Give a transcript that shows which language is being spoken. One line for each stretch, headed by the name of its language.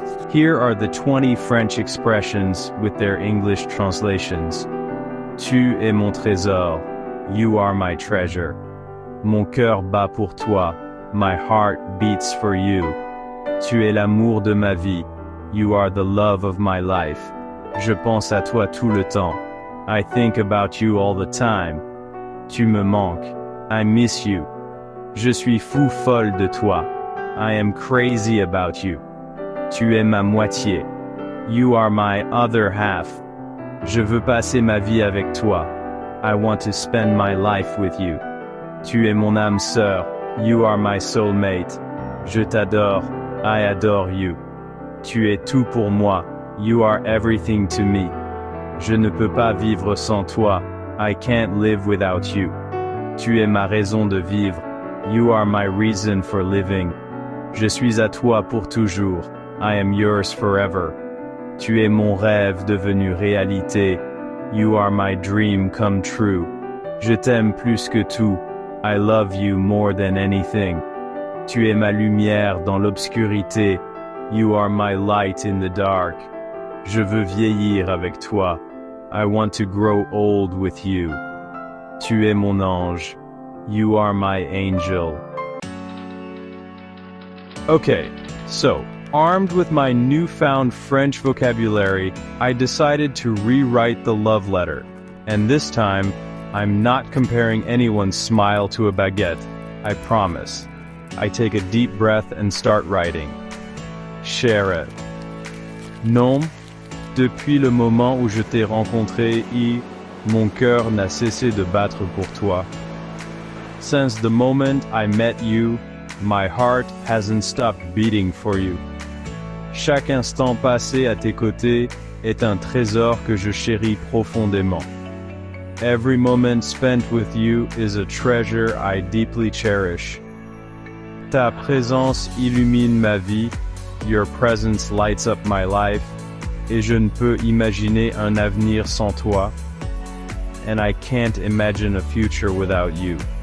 English: Here are the 20 French expressions with their English translations.
French: Tu es mon trésor.
English: You are my treasure.
French: Mon cœur bat pour toi.
English: My heart beats for you.
French: Tu es l'amour de ma vie.
English: You are the love of my life.
French: Je pense à toi tout le temps.
English: I think about you all the time.
French: Tu me manques.
English: I miss you.
French: Je suis fou folle de toi.
English: I am crazy about you.
French: Tu es ma moitié.
English: You are my other half.
French: Je veux passer ma vie avec toi.
English: I want to spend my life with you.
French: Tu es mon âme sœur.
English: You are my soulmate.
French: Je t'adore.
English: I adore you.
French: Tu es tout pour moi. You are everything to me. Je ne peux pas vivre sans toi.
English: I can't live without you.
French: Tu es ma raison de vivre.
English: You are my reason for living.
French: Je suis à toi pour toujours.
English: I am yours forever.
French: Tu es mon rêve devenu réalité.
English: You are my dream come true.
French: Je t'aime plus que tout.
English: I love you more than anything.
French: Tu es ma lumière dans l'obscurité.
English: You are my light in the dark.
French: Je veux vieillir avec toi.
English: I want to grow old with you.
French: Tu es mon ange.
English: You are my angel. Okay, so, armed with my newfound French vocabulary, I decided to rewrite the love letter. And this time, I'm not comparing anyone's smile to a baguette, I promise. I take a deep breath and start writing.
French: Chère. Non, depuis le moment où je t'ai rencontré, mon cœur n'a cessé de battre pour toi.
English: Since the moment I met you, my heart hasn't stopped beating for you.
French: Chaque instant passé à tes côtés est un trésor que je chéris profondément.
English: Every moment spent with you is a treasure I deeply cherish.
French: Ta présence illumine ma vie,
English: your presence lights up my life,
French: et je ne peux imaginer un avenir sans toi,
English: and I can't imagine a future without you.